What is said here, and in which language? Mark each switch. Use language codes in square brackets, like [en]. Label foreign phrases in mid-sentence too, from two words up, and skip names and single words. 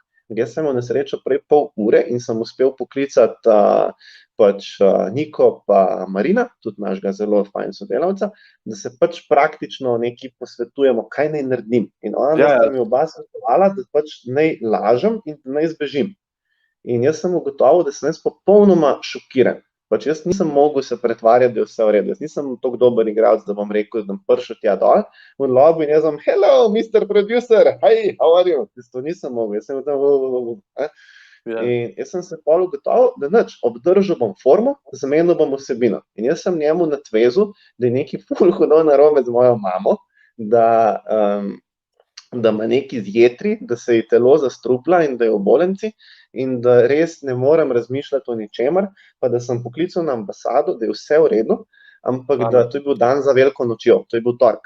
[sl] Jaz sem imel na srečo prej pol ure in sem uspel poklicati pač Niko pa Marina, tudi našega zelo fajn sodelavca, da se pač praktično nekaj posvetujemo, kaj naj naredim. In ona sta mi oba svetovala, da pač naj lažem in naj zbežim. In jaz sem ugotovil, da sem popolnoma šokiran. Pač jaz nisem mogel se pretvarjati, da je vse v redu. Jaz nisem toliko dober igralec, da bom rekel, da bom prišel tja dol v lobby in jaz bom, [en] hello, Mr. Producer, hi, how are you? [sl] To nisem mogel, jaz sem tam, In jaz sem se pol ugotovil, da nič, obdržal bom formo, zamenil bom vsebino. In jaz sem njemu natvezil, da je nekaj ful hudo narobe z mojo mamo, da ima neki jetri, da se ji telo zastrupla in da je v bolnici in da res ne morem razmišljati o ničemer, pa da sem poklical na ambasado, da je vse v redu, ampak da to je bil dan za veliko nočjo, to je bil torek.